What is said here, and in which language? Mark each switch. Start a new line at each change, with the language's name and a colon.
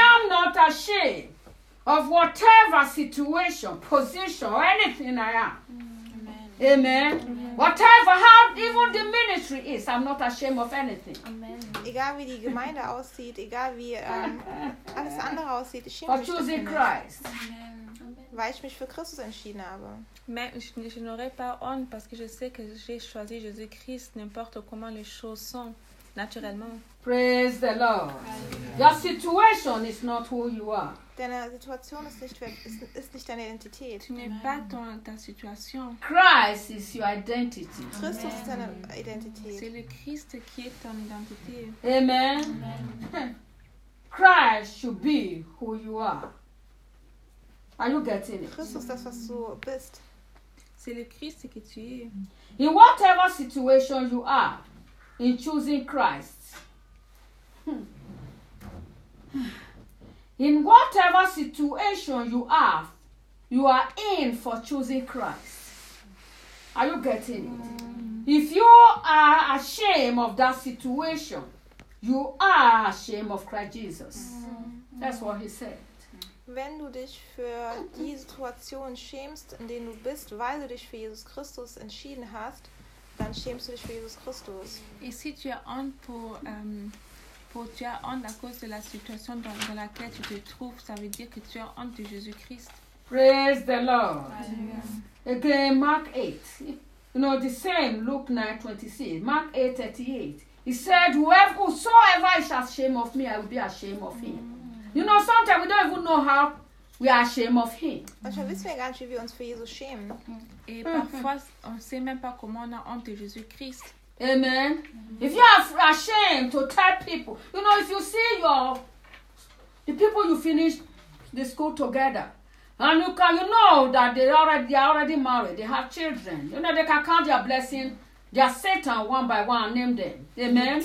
English: I am not ashamed of whatever situation, position, or anything I am. Amen. Amen. Amen. Whatever, how even the ministry is, I'm not ashamed of anything. Amen.
German: Egal wie die Gemeinde aussieht, egal wie alles andere aussieht, ich schäme mich nicht.
English: For choosing Christ. Amen.
German: Weil ich mich für Christus entschieden habe.
French: Mais je n'aurais pas honte parce que je sais que j'ai choisi Jésus-Christ, n'importe comment les choses sont, naturellement.
English: Praise the Lord. Your situation is not who you are.
German: Deine Situation ist nicht deine Identität.
French: Tu n'es pas ta situation.
English: Christ is your identity.
German: Christus ist deine Identität.
French: C'est le Christ qui est ton identité.
English: Amen. Amen. Christ should be who you are. Are you getting it?
German: Christus ist das, was du bist.
French: C'est le Christ que tu es.
English: In whatever situation you are, in choosing Christ. In whatever situation you are in for choosing Christ. Are you getting it? If you are ashamed of that situation, you are ashamed of Christ Jesus. That's what he said.
German: Wenn du dich für die Situation schämst, in der du bist, weil du dich für Jesus Christus entschieden hast, dann schämst du dich für Jesus Christus. Ich sitze hier an für...
French: Pour tu as honte à cause de la situation dans laquelle tu te trouves, ça veut dire que tu as honte de Jésus Christ.
English: Praise the Lord. Alleluia. Again, Mark 8. You know, the same, Luke 9:26. Mark 8:38. He said, whosoever is ashamed of me, I will be ashamed of him. You know, sometimes we don't even know how we are ashamed of him.
German: Manchmal wissen wir gar nicht, wie wir uns für Jesus schämen.
French: Et parfois, on ne sait même pas comment on a honte de Jésus Christ.
English: Amen. Amen. If you are ashamed to tell people, you know, if you see the people you finished the school together, and you know that they are already married, they have children, you know, they can count their blessing, their Satan one by one, name them. Amen.